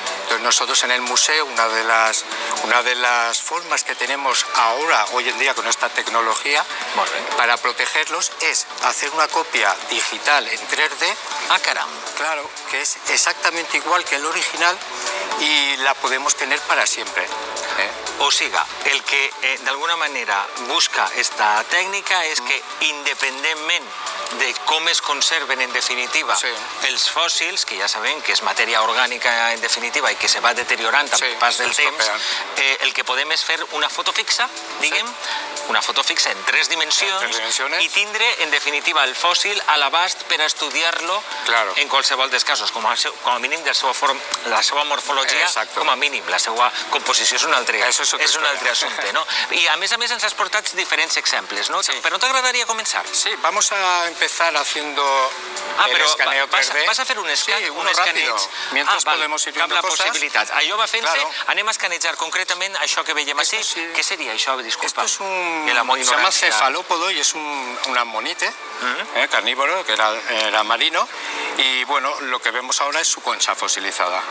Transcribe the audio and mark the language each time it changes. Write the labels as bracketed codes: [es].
[es] Entonces nosotros en el museo, una de las formas que tenemos ahora, hoy en día con esta tecnología, para protegerlos es hacer una copia digital en 3D. [ca] Ah, caram. [es] Claro, que es exactamente igual que el original y la podemos tener para siempre. [ca] O siga, el que d'alguna manera busca esta tècnica és que independentment de com es conserven en definitiva els fòssils, que ja sabem que és matèria orgànica en definitiva i que se va deteriorant amb el pas del temps, el que podem és fer una foto fixa, diguem, una foto fixa en 3 dimensions i tindre en definitiva el fòssil a l'abast per a estudiar-lo en qualsevol dels casos, com a mínim la seva morfologia, com a mínim, la seva composició és un altre assumpte, no? I a més ens has portat diferents exemples, no? Però no t'agradaria començar? [es] Sí, vamos a empezar haciendo el escaneo 3D. [ca] Vas a fer un escaneig? [es] Sí, uno rápido. Mientras podemos ir viendo cosas. [ca] Cap la possibilitat. Allò va fent-se, anem a escanejar concretament això que veiem així. Què seria això? Disculpa. [es] Esto se llama cefalópodo y es un ammonite carnívoro, que era marino, y bueno, lo que vemos ahora es su concha fosilizada.